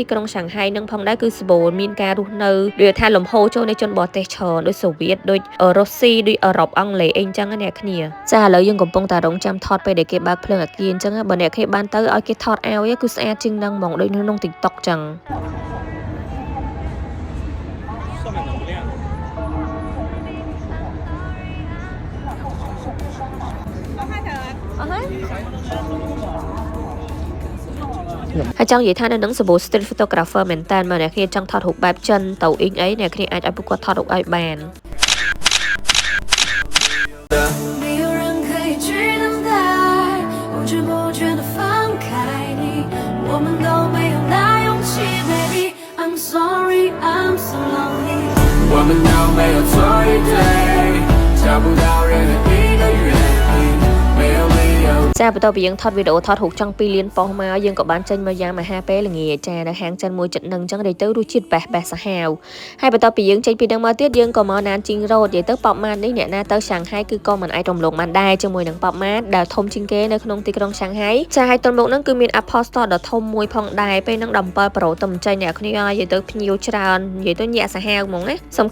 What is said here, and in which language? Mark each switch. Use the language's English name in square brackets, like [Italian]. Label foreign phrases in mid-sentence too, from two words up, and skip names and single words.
[Khmer] ក្រុងសាំងហៃនឹងផងដែរគឺសម្បូរមានការរស់នៅដូចថាលំហូរចូលនៃជនបរទេសច្រើនដូចសូវៀតដូចរុស្ស៊ីដូចអឺរ៉ុបអង់គ្លេសអីអញ្ចឹងណាអ្នកគ្នាចាឥឡូវយើងកំពុងតែរងចាំថតពេលដែលគេបើកភ្លើងអាគារអញ្ចឹងបើអ្នកគ្នាបានទៅឲ្យគេថតឲ្យគឺស្អាតជាងនឹងហ្មងដូចនៅក្នុង TikTok អញ្ចឹង ហើយចង់និយាយថានៅនឹងសម្បូរ [English] street photographer [Khmer] មែនតើមកអ្នកគ្នាចង់ថតរូបបែបចិនទៅអ៊ីងអីអ្នកគ្នាអាចឲ្យពួកគាត់ថតរូបឲ្យបាន [Chinese] 我们都没有错与对，找不到任何一个原因，没有理由。 [Khmer] ចាបន្ទាប់ពីយើងថតវីដេអូថតរូបចង់2លានប៉ុសមកយើងក៏បានចេញមកយ៉ាងមហាពេលល្ងាចចានៅហាងចិនមួយចិត្តនឹងអញ្ចឹងទៅរសជាតិបេះសាហាវហើយបន្ទាប់ពីយើងចេញពីនឹងមកទៀតយើងក៏មកណានជីងរ៉ូតនិយាយទៅប៉បម៉ាតនេះអ្នកណាទៅសាំងហៃគឺក៏មិនអាចរំលងបានដែរ ជាមួយនឹងប៉បម៉ាតដែលធំជាងគេនៅក្នុងទីក្រុងសាំងហៃចាហើយទល់មុខហ្នឹងគឺមាន Apple Store ដ៏ធំមួយផងដែរពេលហ្នឹង17 Pro ទៅចេញអ្នកគ្នានិយាយទៅភ្ញៀវច្រើននិយាយទៅញាក់សាហាវហ្មងណាសំ